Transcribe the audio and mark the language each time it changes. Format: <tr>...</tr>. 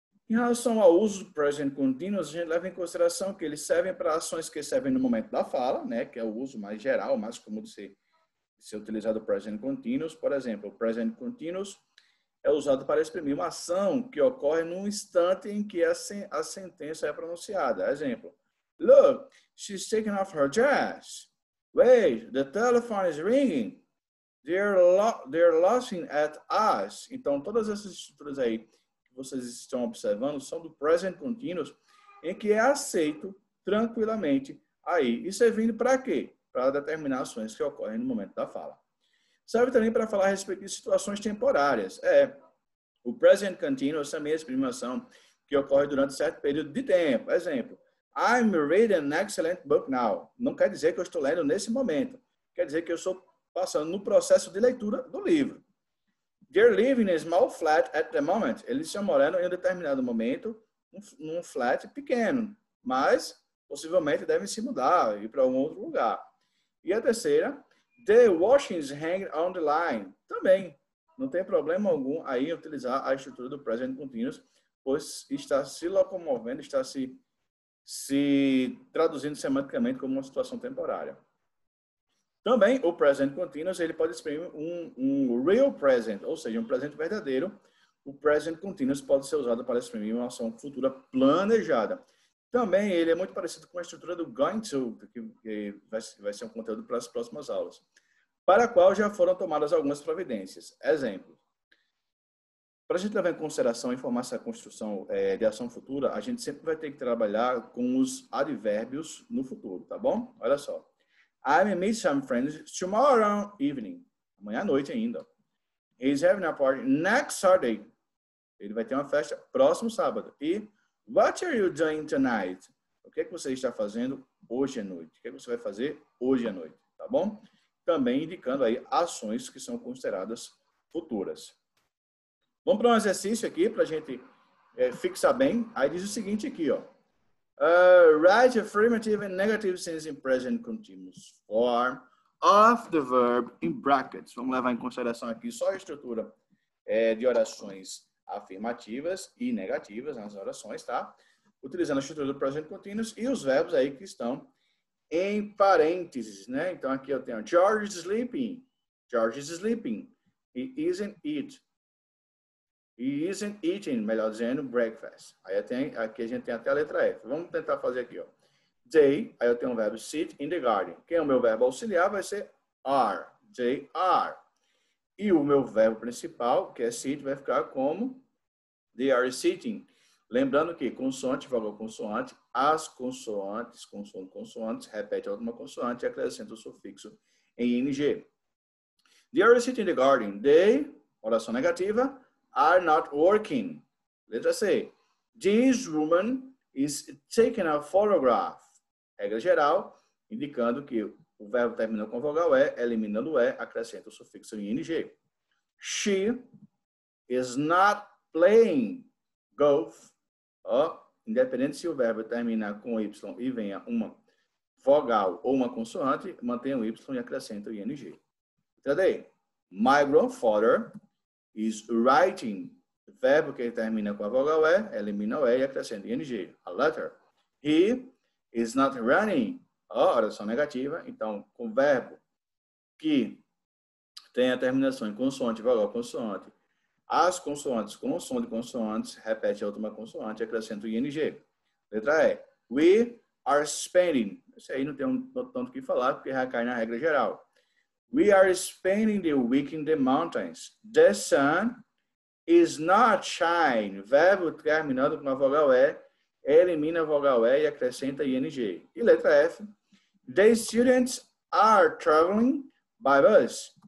<pt>Em relação ao uso do present continuous, a gente leva em consideração que eles servem para ações que servem no momento da fala, né, que é o uso mais geral, mais comum de ser utilizado o present continuous. Por exemplo, o present continuous é usado para exprimir uma ação que ocorre no instante em que a sentença é pronunciada. Exemplo,</pt> <en>look, she's taking off her dress. Wait, the telephone is ringing. They're laughing at us.</en> <pt>Então, todas essas estruturas aí que vocês estão observando são do present continuous, em que é aceito tranquilamente aí. Isso é vindo para quê? Para determinar ações que ocorrem no momento da fala. Serve também para falar a respeito de situações temporárias. O present continuous também é a expressão que ocorre durante certo período de tempo.</pt> <en>Exemplo, I'm reading an excellent book now.</en> <pt>Não quer dizer que eu estou lendo nesse momento. Quer dizer que eu estou passando no processo de leitura do livro.</pt> <en>They're living in a small flat at the moment.</en> <pt>Eles estão morando em um determinado momento num flat pequeno, mas possivelmente devem se mudar e ir para um outro lugar. E a terceira,</pt> <en>the washing is hanging on the line.</en> <pt>Também não tem problema algum aí utilizar a estrutura do present continuous, pois está se locomovendo, está se traduzindo semanticamente como uma situação temporária. Também o present continuous ele pode exprimir um real present, ou seja, um presente verdadeiro. O present continuous pode ser usado para exprimir uma ação futura planejada. Também ele é muito parecido com a estrutura do going to, que vai ser um conteúdo para as próximas aulas, para a qual já foram tomadas algumas providências. Exemplo. Para a gente levar em consideração e formar essa construção de ação futura, a gente sempre vai ter que trabalhar com os advérbios no futuro, tá bom? Olha só.</pt> <en>I'm meet some friends tomorrow evening.</en> <pt>Amanhã à noite ainda.</pt> <en>He's having a party next Saturday.</en> <pt>Ele vai ter uma festa próximo sábado.</pt> <en>E what are you doing tonight?</en> <pt>O que é que você está fazendo hoje à noite? O que é que você vai fazer hoje à noite? Tá bom? Também indicando aí ações que são consideradas futuras. Vamos para um exercício aqui para a gente fixar bem. Aí diz o seguinte aqui, ó.</pt> <en>Write affirmative and negative sense in present continuous form of the verb in brackets.</en> <pt>Vamos levar em consideração aqui só a estrutura de orações afirmativas e negativas nas orações, tá? Utilizando a estrutura do present continuous e os verbos aí que estão em parênteses, né?</pt> <en>Então aqui eu tenho George is sleeping. George is sleeping. He isn't eating. He isn't eating,</en> <pt>melhor dizendo,</pt> <en>breakfast.</en> <pt>Aí aqui a gente tem até a letra F. Vamos tentar fazer aqui, ó. They, aí eu tenho o verbo</pt> <en>sit in the garden.</en> <pt>Quem é o meu verbo auxiliar vai ser are.</pt> <en>They are.</en> <pt>E o meu verbo principal, que é sit, vai ficar como</pt> <en>they are sitting.</en> <pt>Lembrando que consoante, vogal consoante, as consoantes, consoantes, repete a última consoante e acrescenta o sufixo em ing.</pt> <en>They are sitting in the garden. They,</en> <pt>oração negativa,</pt> <en>are not working.</en> <pt>Letra C.</pt> <en>This woman is taking a photograph.</en> <pt>Regra geral, indicando que o verbo termina com vogal E, eliminando o E, acrescenta o sufixo em ing.</pt> <en>She is not playing golf.</en> <pt>Independente se o verbo terminar com Y e venha uma vogal ou uma consoante, mantenha o Y e acrescenta o ing. Entendeu?</pt> <en>My grandfather is writing.</en> <pt>O verbo que termina com a vogal E, elimina o E e acrescenta ing.</pt> <en>A letter. He is not running.</en> <pt>Oração negativa. Então, com verbo que tem a terminação em consoante, vogal, consoante, as consoantes com som de consoantes, repete a última consoante e acrescenta o ing. Letra E.</pt> <en>We are spending.</en> <pt>Isso aí não tem tanto que falar, porque já cai na regra geral.</pt> <en>We are spending the week in the mountains. The sun is not shining.</en> <pt>Verbo terminando com a vogal E, elimina a vogal E e acrescenta ing. E letra F.</pt> <en>The students are traveling by bus.</en>